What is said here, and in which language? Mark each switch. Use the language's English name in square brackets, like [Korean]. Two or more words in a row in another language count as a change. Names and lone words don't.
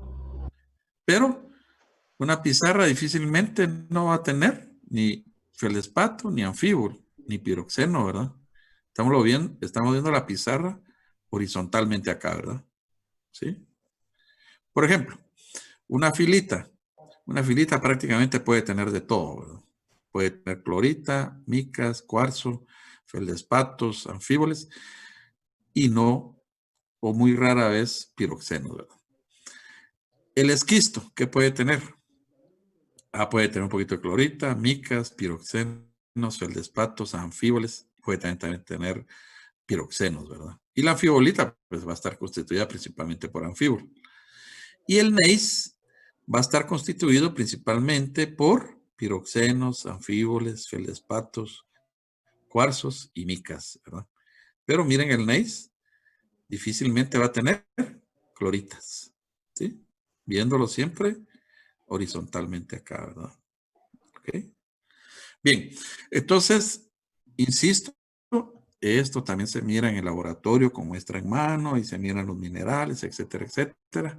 [Spanish] Pero una pizarra difícilmente no va a tener ni feldespato, ni anfíbol, ni piroxeno, ¿verdad? Estamos viendo la pizarra horizontalmente acá, ¿verdad? ¿Sí? Por ejemplo, una filita. Una filita prácticamente puede tener de todo, ¿verdad? Puede tener clorita, micas, cuarzo, feldespatos, anfíboles y no, o muy rara vez, piroxenos, ¿verdad? El esquisto, ¿qué puede tener? Puede tener un poquito de clorita, micas, piroxenos, feldespatos, anfíboles, puede también tener piroxenos, ¿verdad? Y la anfibolita, pues va a estar constituida principalmente por anfíbol. Y el gneiss va a estar constituido principalmente por piroxenos, anfíboles, feldespatos, cuarzos y micas, ¿verdad? Pero miren, el gneiss difícilmente va a tener cloritas, ¿sí? Viéndolo siempre horizontalmente acá, ¿verdad? ¿Ok? Bien, entonces, insisto, esto también se mira en el laboratorio con muestra en mano y se miran los minerales, etcétera, etcétera.